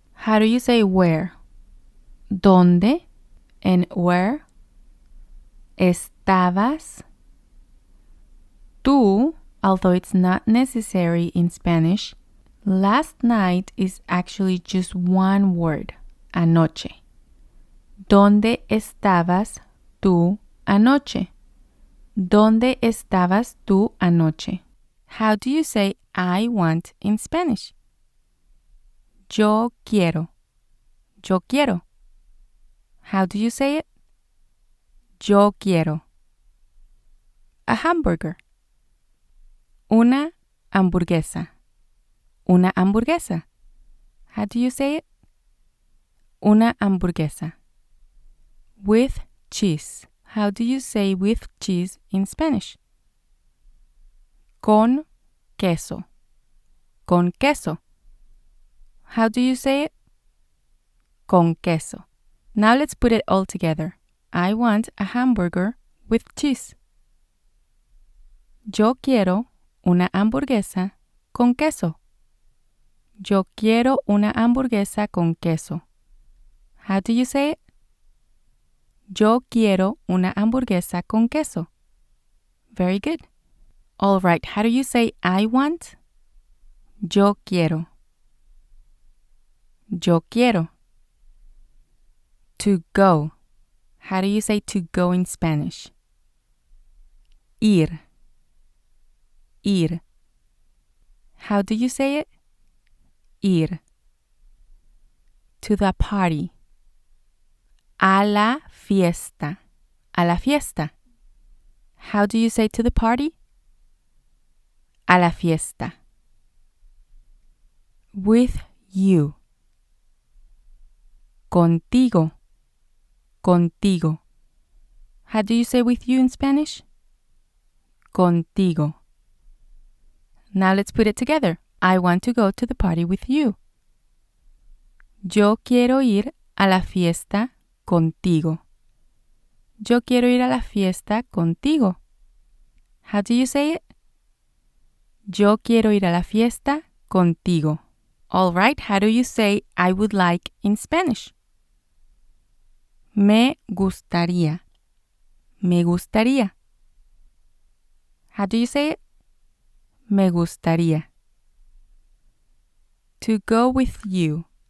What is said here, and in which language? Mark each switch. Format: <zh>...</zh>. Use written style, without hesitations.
<en>How do you say where? ¿Dónde? And where?</en> <es>¿Estabas?</es> <en>Tú, although it's not necessary in Spanish, Last night is actually just one word, anoche.</en> <es>¿Dónde estabas tú anoche? ¿Dónde estabas tú anoche?</es> <en>How do you say I want in Spanish?</en> <es>Yo quiero. Yo quiero.</es> <en>How do you say it?</en> <es>Yo quiero.</es> <en>A hamburger.</en> <es>Una hamburguesa. Una hamburguesa.</es> <en>How do you say it?</en> <es>Una hamburguesa.</es> <en>With cheese. How do you say with cheese in Spanish?</en> <es>Con queso. Con queso.</es> <en>How do you say it?</en> <es>Con queso. Now let's put it all together. I want a hamburger with cheese. Yo quiero una hamburguesa con queso. Yo quiero una hamburguesa con queso.</es> <en>How do you say it?</en> <es>Yo quiero una hamburguesa con queso.</es> <en>Very good. All right, how do you say I want?</en> <es>Yo quiero. Yo quiero.</es> <en>To go. How do you say to go in Spanish? Ir. Ir. How do you say it? Ir. To the party.</en> <es>A la fiesta. A la fiesta.</es> <en>How do you say to the party?</en> <es>A la fiesta.</es> <en>With you.</en> <es>Contigo. Contigo.</es> <en>How do you say with you in Spanish? Contigo. Now let's put it together. I want to go to the party with you.</en> <es>Yo quiero ir a la fiesta contigo. Yo quiero ir a la fiesta contigo.</es> <en>How do you say it?</en> <es>Yo quiero ir a la fiesta contigo.</es> <en>All right, how do you say I would like in Spanish?</en> <es>Me gustaría. Me gustaría.</es> <en>How do you say it?</en> <es>Me gustaría.</es> <en>To go with you.</en>